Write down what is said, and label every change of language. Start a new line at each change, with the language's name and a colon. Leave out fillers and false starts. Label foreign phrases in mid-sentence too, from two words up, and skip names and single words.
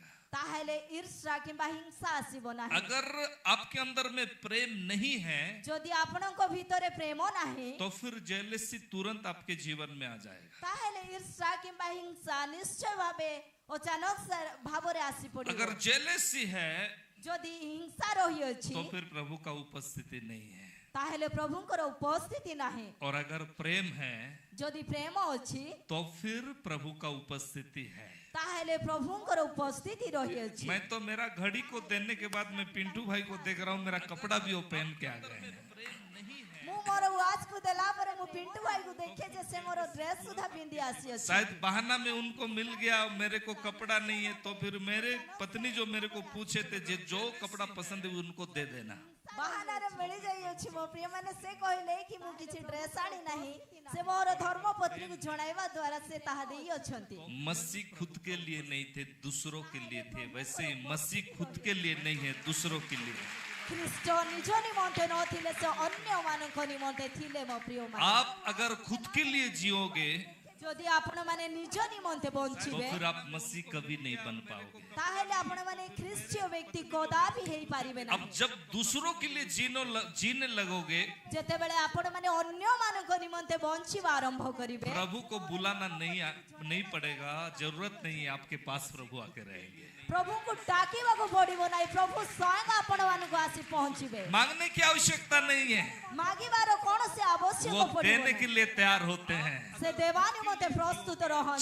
Odia: ତାହେଲେ ଈର୍ଷା କିମ୍ବା ହିଂସା ଆସିବ ନାହିଁ
Hindi: अगर आपके अंदर में प्रेम नहीं है
Odia: ଯଦି ଆପଣଙ୍କ ଭିତରେ ପ୍ରେମ ନାହିଁ
Hindi: तो फिर जेलसी तुरंत आपके जीवन में आ जाएगा।
Odia: ତାହେଲେ ଈର୍ଷା କିମ୍ବା ହିଂସା ନିଶ୍ଚୟ ଭାବେ ଅଚାନକ ଭାବରେ ଆସି ପଡ଼ିବ
Hindi: अगर जेलसी है
Odia: ଯଦି ହିଂସା ରହିଅଛି
Hindi: तो फिर प्रभु का उपस्थिति नहीं है।
Odia: ତାହେଲେ ପ୍ରଭୁଙ୍କର ଉପସ୍ଥିତି ନାହିଁ
Hindi: और अगर प्रेम है
Odia: ଯଦି ପ୍ରେମ ଅଛି
Hindi: तो फिर प्रभु का उपस्थिति है।
Odia: ତାହେଲେ ପ୍ରଭୁଙ୍କର ଉପସ୍ଥିତି ରହିଅଛି
Hindi: मैं तो मेरा घड़ी को देने के बाद मैं पिंटू भाई को देख रहा हूँ, मेरा कपड़ा भी वो पहन के आ गए हैं।
Odia: ମୁଁ ମୋର ୱାଚ୍ କୁ ଦେଲା ପରେ ମୁଁ ପିଣ୍ଟୁ ଭାଇକୁ ଦେଖେ ଯେ ସେ ମୋର ଡ୍ରେସ ସୁଦ୍ଧା ପିନ୍ଧି ଆସିଅଛି
Hindi: शायद बहाना में उनको मिल गया, मेरे को कपड़ा नहीं है, तो फिर मेरे पत्नी जो मेरे को पूछे थे जो कपड़ा पसंद है उनको दे देना।
Odia: ବାହାନାରେ ମିଳି ଯାଇଅଛି ମୋ ପ୍ରିୟ ମାନେ ସେ କହିଲେ କି ମୁଁ କିଛି ଡ୍ରେସ ଆଣି ନାହିଁ ସେ ମୋର ଧର୍ମ ପତ୍ନୀକୁ ଜଣାଇବା ଦ୍ୱାରା ସେ ତାହା ଦେଇ ଅଛନ୍ତି
Hindi: मसीह खुद के लिए नहीं थे, दूसरों के लिए थे। वैसे ही मसीह खुद के लिए नहीं है, दूसरों के लिए।
Odia: ଖ୍ରୀଷ୍ଟ ନିଜ ନିମନ୍ତେ ନଥିଲେ ସେ ଅନ୍ୟମାନଙ୍କ ନିମନ୍ତେ ଥିଲେ ମୋ ପ୍ରିୟ ମାନେ
Hindi: आप अगर खुद के लिए जियोगे
Odia: ଯଦି ଆପଣମାନେ ନିଜ ନିମନ୍ତେ
Hindi: तो
Odia: ବଞ୍ଚିବେ
Hindi: फिर आप मसीह कभी नहीं बन पाओगे।
Odia: ତାହେଲେ ଆପଣମାନେ ଖ୍ରୀଷ୍ଟୀୟ ବ୍ୟକ୍ତି କଦାପି ହେଇପାରିବେ
Hindi: अब
Odia: ନାହିଁ
Hindi: जब दूसरों के लिए जीने लगोगे,
Odia: ଯେତେବେଳେ ଆପଣମାନେ ଅନ୍ୟମାନଙ୍କ ନିମନ୍ତେ ବଞ୍ଚିବା ଆରମ୍ଭ କରିବେ
Hindi: प्रभु को बुलाना नहीं पड़ेगा, जरूरत नहीं है, आपके पास प्रभु आके रहेंगे।
Odia: ପ୍ରଭୁ କୁ ଡାକିବାକୁ ପଡ଼ିବ ନାହିଁ ପ୍ରଭୁ ସ୍ୱୟଂ ଆପଣ ମାନଙ୍କୁ ଆସି ପହଞ୍ଚିବେ
Hindi: मांगने की आवश्यकता नहीं है,
Odia: ମାଗିବାର କୋନ ସେ ଆବଶ୍ୟକ
Hindi: वो
Odia: पड़िबो
Hindi: देने के लिए तैयार होते हैं।
Odia: ସେ ଦେବାନି ମତେ ପ୍ରସ୍ତୁତ ରହନ୍ତି